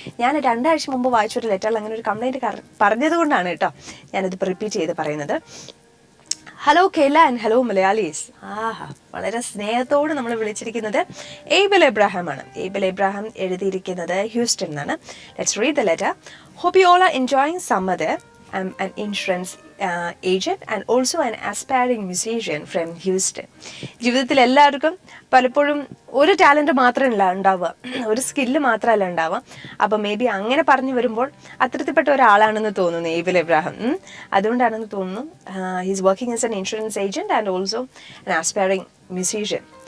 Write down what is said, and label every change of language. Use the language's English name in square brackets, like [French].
[Malayalam] ഞാൻ 2 ആഴ്ച മുമ്പ് വായിച്ചൊരു ലെറ്ററിൽ അങ്ങനെ ഒരു കംപ്ലൈൻറ്റ് പറഞ്ഞത് കൊണ്ടാണ് കേട്ടോ ഞാനത് റിപ്പീറ്റ് ചെയ്ത് പറയുന്നത്. [English] Hello Kerala and hello Malayalees. [Malayalam] വളരെ സ്നേഹത്തോട് നമ്മൾ വിളിച്ചിരിക്കുന്നത് ഏബൽ എബ്രാഹാം ആണ്. ഏബൽ എബ്രാഹാം എഴുതിയിരിക്കുന്നത് ഹ്യൂസ്റ്റൺ എന്നാണ്. [English] Let's read the letter. Hope you all are enjoying summer there. I'm an insurance agent and also an aspiring musician from Houston. [Malayalam] ജീവിതത്തിൽ എല്ലാവർക്കും പലപ്പോഴും ഒരു ടാലൻറ്റ് മാത്രമല്ല ഉണ്ടാവുക, ഒരു സ്കില്ല് മാത്രമല്ല ഉണ്ടാവുക. അപ്പോൾ മേ ബി അങ്ങനെ പറഞ്ഞു വരുമ്പോൾ അത്തരത്തിൽപ്പെട്ട ഒരാളാണെന്ന് തോന്നുന്നു ഏബൽ എബ്രാഹാം. അതുകൊണ്ടാണെന്ന് തോന്നുന്നു. [English] He's working as an insurance agent and also an aspiring musician.